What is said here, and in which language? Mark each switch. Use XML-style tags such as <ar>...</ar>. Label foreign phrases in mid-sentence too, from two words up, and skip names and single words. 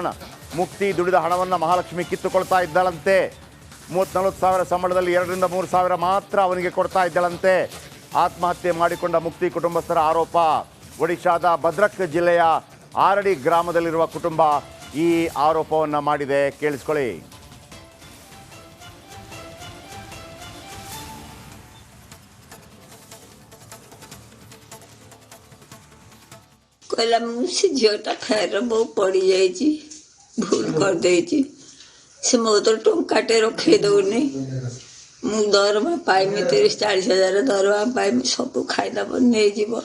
<kn>ಮುಕ್ತಿ ದುಡಿದ ಹಣವನ್ನು ಮಹಾಲಕ್ಷ್ಮಿ ಕಿತ್ತುಕೊಳ್ತಾ ಇದ್ದಳಂತೆ. 30-40 ಸಾವಿರ ಸಂಬಳದಲ್ಲಿ 2ರಿಂದ 3 ಸಾವಿರ ಮಾತ್ರ ಅವನಿಗೆ ಕೊಡ್ತಾ ಇದ್ದಳಂತೆ. ಆತ್ಮಹತ್ಯೆ ಮಾಡಿಕೊಂಡ ಮುಕ್ತಿ ಕುಟುಂಬಸ್ಥರ ಆರೋಪ. ಒಡಿಶಾದ ಭದ್ರಕ್ ಜಿಲ್ಲೆಯ ಆರಡಿ ಗ್ರಾಮದಲ್ಲಿರುವ ಕುಟುಂಬ ಈ ಆರೋಪವನ್ನು ಮಾಡಿದೆ. ಕೇಳಿಸ್ಕೊಳ್ಳಿ.</kn> <or>କହିଲା ମୁଁ ସେ ଝିଅଟା ଫେର ବୋଉ ପଡ଼ିଯାଇଛି, ଭୁଲ କରିଦେଇଛି, ସେ ମୋ କତିରେ ଟଙ୍କାଟେ ରଖେଇ ଦଉନି, ମୁଁ ଦରମା ପାଇମି 30-40 ହଜାର ଦରମା ପାଇମି, ସବୁ ଖାଇଦେବ ନେଇଯିବ।</or>